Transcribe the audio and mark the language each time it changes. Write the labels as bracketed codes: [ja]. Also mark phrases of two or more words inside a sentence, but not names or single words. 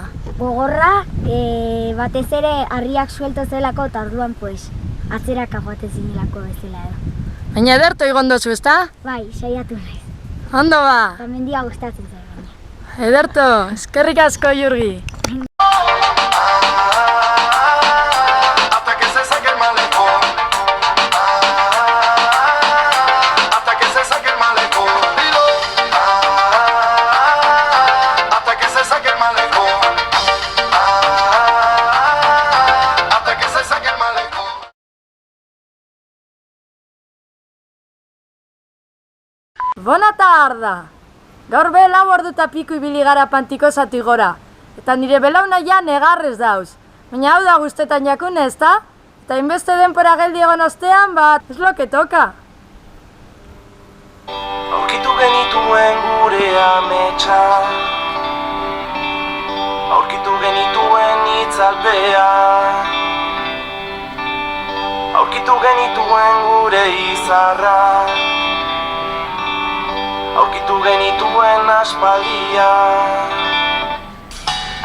[eu] Gogorra, batez ere harriak suelto zelako eta orduan pues, atzeraka joate zinelako bezala edo. Baina ederto igon dozu, ezta? Bai, saiatu naiz. Ondo ba! Eta mendia gustatzen zaigu. Ederto, eskerrik asko Jurgi. [es] Hasta que se saque el malecón. Hasta que se saque el malecón. Dilo. Hasta que se saque el malecón. Hasta que se saque el malecón. [ca] Bona tarda! [eu] Gaur be 4 ordu eta piku ibili gara Pantikozatik gora. Eta nire belaunaia negarrez dauz. Baina hau da guztetan jakune, ezta? Eta inbeste denpora geldi egon ostean, bat, ez [es] lo que toka. [eu] Aurkitu genituen gure ametsa, aurkitu genituen itzalpea, aurkitu genituen gure izarra, aurkitu genituen aspaldia.